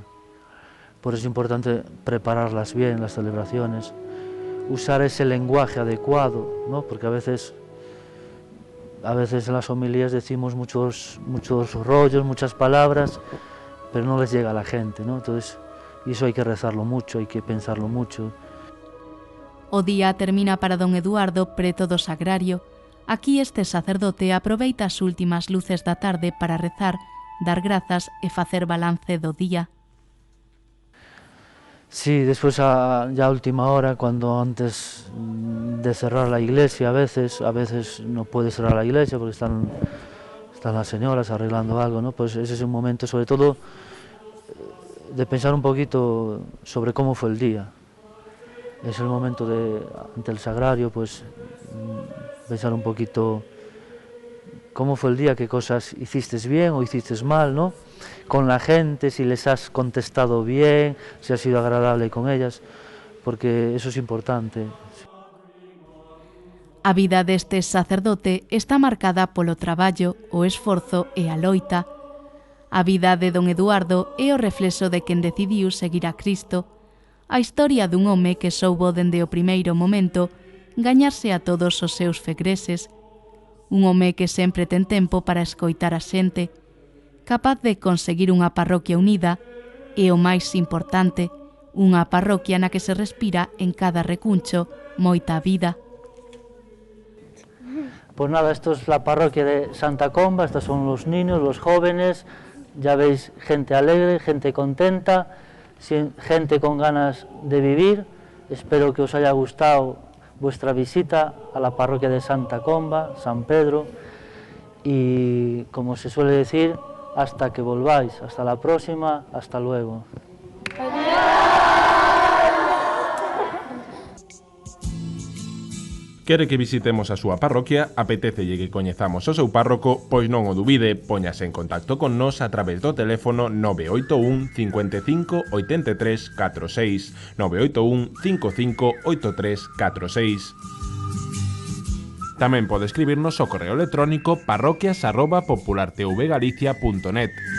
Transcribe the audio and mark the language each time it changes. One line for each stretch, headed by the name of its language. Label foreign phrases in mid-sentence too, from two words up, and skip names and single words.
Spanish: Por eso es importante prepararlas bien, las celebraciones, usar ese lenguaje adecuado, ¿no? Porque a veces en las homilías decimos muchos rollos, muchas palabras, pero no les llega a la gente, ¿no? Entonces, y eso hay que rezarlo mucho, hay que pensarlo mucho.
Galician: O día termina para don Eduardo preto do sagrario. Aquí este sacerdote aproveita as últimas luces da tarde para rezar, dar grazas e facer balance do día.
Spanish: Sí, después ya a última hora, cuando antes de cerrar la iglesia, a veces no puede cerrar la iglesia porque están las señoras arreglando algo, ¿no? Pues ese es un momento, sobre todo, de pensar un poquito sobre cómo fue el día. Es el momento ante el sagrario, pues pensar un poquito cómo fue el día, qué cosas hiciste bien o hiciste mal, ¿no? Con la gente, si les has contestado bien, si has sido agradable con ellas, porque eso es importante.
Galician: A vida deste sacerdote está marcada polo traballo, o esforzo e a loita. A vida de don Eduardo é o reflexo de quen decidiu seguir a Cristo, a historia dun home que soubo dende o primeiro momento gañarse a todos os seus fegreses, un home que sempre ten tempo para escoitar a xente, capaz de conseguir unha parroquia unida e, o máis importante, unha parroquia na que se respira en cada recuncho moita vida.
Spanish: Pues nada, esto es la parroquia de Santa Comba, estos son los niños, los jóvenes, ya veis gente alegre, gente contenta, gente con ganas de vivir. Espero que os haya gustado vuestra visita a la parroquia de Santa Comba, San Pedro, y como se suele decir, hasta que volváis, hasta la próxima, hasta luego.
Galician: Quere que visitemos a súa parroquia, apetecelle que coñezamos o seu párroco, pois non o dubide, póñase en contacto con nós a través do teléfono 981 55 83 46, 981 55 83 46. Tamén pode escribirnos ao correo electrónico parroquias@populartvgalicia.net.